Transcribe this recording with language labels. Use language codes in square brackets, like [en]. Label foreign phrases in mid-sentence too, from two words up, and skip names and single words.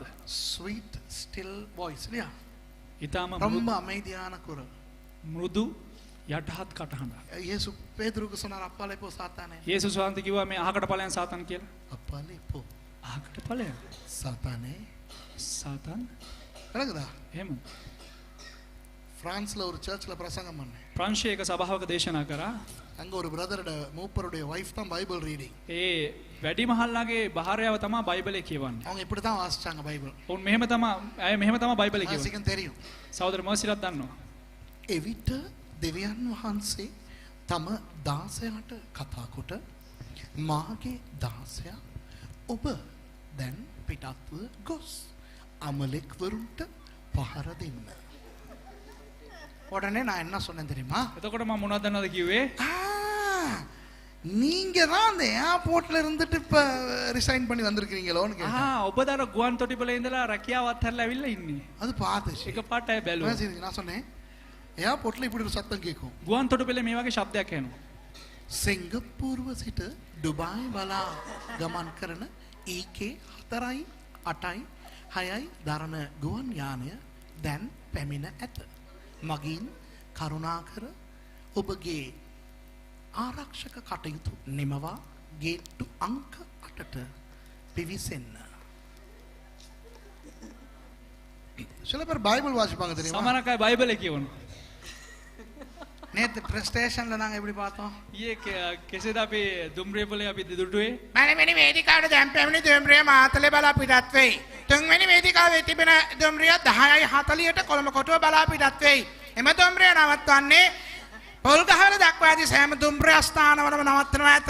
[en] sweet still voice [ta] இல்லையா? ඊටාම ரொம்ப அமைதியான குரல். [si] මෘදු යටහත් කටහඬක්. [ta] இயேசு பேதுருக்கு சொன்னார் அப்பாலே போ சாத்தானே. [si] යේසුස් වහන්සේ කිව්වා මේ අහකට ඵලයන් සාතන් කියලා. [ta] அப்பாலே போ [si] අහකට ඵලයන් [ta] சாத்தானே. [si] සාතන් [ta] என்னங்கடா? [si] එහෙම. [ta] பிரான்ஸ்ல ஒரு சர்ச்ல பிரசங்கம் பண்ணேன். [si] ප්‍රංශයේ එක සභාවක දේශනා කරා. [ta] அங்க ஒரு பிரதரோட மூப்பருடைய வைஃப் தான் [en] Bible reading. [si] ඒ වැඩි මහල්ලාගේ භාර්යාව තමයි බයිබලේ කියවන්නේ. [ta] அவங்க இப்படி தான் வாசிச்சாங்க பைபிள். [si] උන් මෙහෙම තමයි බයිබලේ කියවන්නේ. [ta] வாசிக்க தெரியும். [si] සහෝදර මොසිලත් දන්නවා. එවිට දෙවියන් වහන්සේ තම දාසයාට කතා කොට මාගේ දාසයා ඔබ දැන් පිටත්ව ගොස් අමලෙක්වරුන්ට පහර දෙන්න. [ta] உடனே நான் என்ன சொன்னேன் தெரியுமா? [si] එතකොට මම මොනවද දන්නවද කිව්වේ? [ta] நீங்க தான் அந்த ஏர்போர்ட்ல இருந்துட்டு இப்ப ரிசைன் பண்ணி வந்திருக்கீங்களோன்னு கேட்டேன். [si] ඔබ දර ගුවන් තොටිපළේ ඉඳලා රැකියාවත් හැරලා ඇවිල්ලා ඉන්නේ. [ta] அது பார்த்துச்சு. [si] එකපාරට ඇය බැලුවා. [ta] நான் சொன்னேன் ஏர்போர்ட்ல இப்படி ஒரு சத்தம் கேட்கும். [si] ගුවන් තොටිපළේ මේ වගේ ශබ්දයක් එනවා. සිංගප්පූරුව සිට ඩුබායි බලා ගමන් කරන EK 4යි 8යි 6යි දරන ගුවන් යානය දැන් පැමිණ ඇත. මගින් කරුණාකර ඔබගේ ආරක්ෂක කටයුතු නිමවා ගේට්ටු අංක 8ට පිවිසෙන්න. [ta] சில பேர் பைபிள் வாசிப்பாங்க தெரியுமா? [si] සමහරක් අය බයිබලේ කියවනවා. [ta] நேத்து ஸ்டேஷன்ல நாங்க எப்படி பார்த்தோம்? [si] ඊයේ කෙසේද අපි දුම්රිය පොලේ අපි දුටුවේ? මනමෙනි වේදිකාවට දැන් පැමිණි දුම්රිය මාතලේ බලා පිටත් වෙයි. තුන්වෙනි වේදිකාවේ තිබෙන දුම්රිය 10:40ට කොළඹ කොටුව බලා පිටත් වෙයි. එම දුම්රිය නවත්වන්නේ පොල්ගහවල දක්වා ඇති සෑම දුම්රිය ස්ථානවලම නවත්වනවා ඇත.